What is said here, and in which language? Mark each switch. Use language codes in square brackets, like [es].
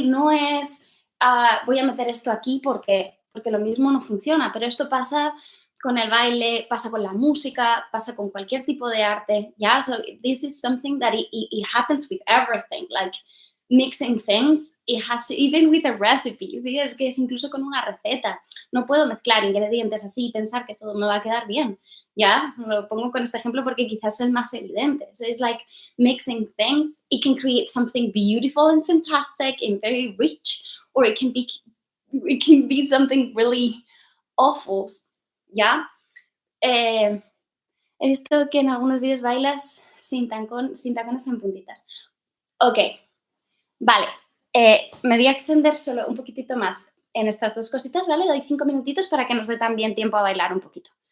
[es] No es, voy a meter esto aquí porque lo mismo no funciona, pero esto pasa con el baile, pasa con la música, pasa con cualquier tipo de arte, ¿ya? [en] So this is something that it happens with everything, like mixing things, it has to, even with a recipe, ¿sí? [es] Es que es incluso con una receta. No puedo mezclar ingredientes así y pensar que todo me va a quedar bien, ¿ya? Lo pongo con este ejemplo porque quizás es el más evidente. [en] So it's like mixing things, it can create something beautiful and fantastic and very rich, or it can be it can be something really awful, ¿ya? [es] He visto que en algunos vídeos bailas sin tacones en puntitas. Ok, vale. Me voy a extender solo un poquitito más en estas dos cositas, ¿vale? Doy 5 minutitos para que nos dé también tiempo a bailar un poquito.